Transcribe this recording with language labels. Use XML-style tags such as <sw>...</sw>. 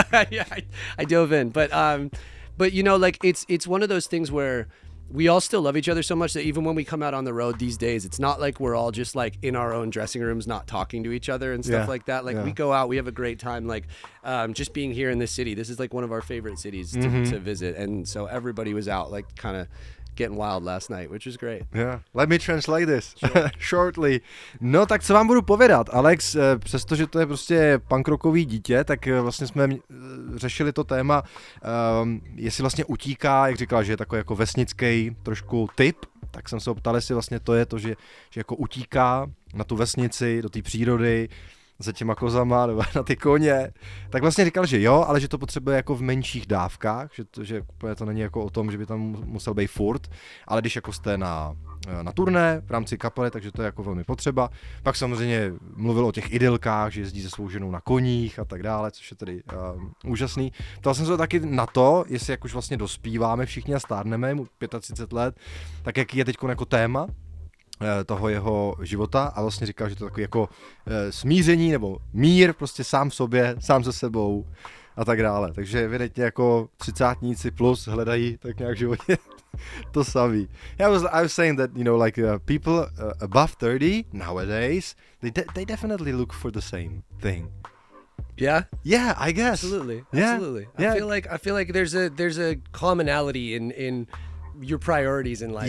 <en>Yeah, I dove in, but you know, like it's one of those things where we all still love each other so much that even when we come out on the road these days, it's not like we're all just like in our own dressing rooms, not talking to each other and stuff like that. Like we go out, we have a great time, like just being here in this city. This is like one of our favorite cities to visit. And so everybody was out like kind of getting wild last night, which was great. Yeah, let me translate this shortly.</en> <cs>No, tak co vám budu povědat, Alex, přestože to je prostě punk rockový dítě, tak vlastně jsme řešili to téma, jestli vlastně utíká, jak říkal, že je takový jako vesnický trošku typ, tak jsem se optal, jestli vlastně to je to, že jako utíká na tu vesnici, do té přírody, za těma kozama nebo na ty koně, tak vlastně říkal, že jo, ale že to potřebuje jako v menších dávkách, že to není jako o tom, že by tam musel být furt, ale když jako jste na turné v rámci kapely, takže to je jako velmi potřeba. Pak samozřejmě mluvil o těch idylkách, že jezdí se svou ženou na koních a tak dále, což je tedy úžasný. Ptal jsem se taky na to, jestli jak už vlastně dospíváme všichni a stárneme, mu 35 let, tak jaký je teď jako téma toho jeho života, a vlastně říkal, že to je takový jako smíření nebo mír prostě sám v sobě, sám se sebou a tak dále. Takže evidentně jako třicátníci plus hledají tak nějak v životě to samý.</cs> <en>Yeah, I was saying that, you know, like people above 30 nowadays, they definitely look for the same thing. Yeah? Yeah, I guess. Absolutely. Yeah. Absolutely. Yeah. I feel like there's a commonality in your priorities in life.</en>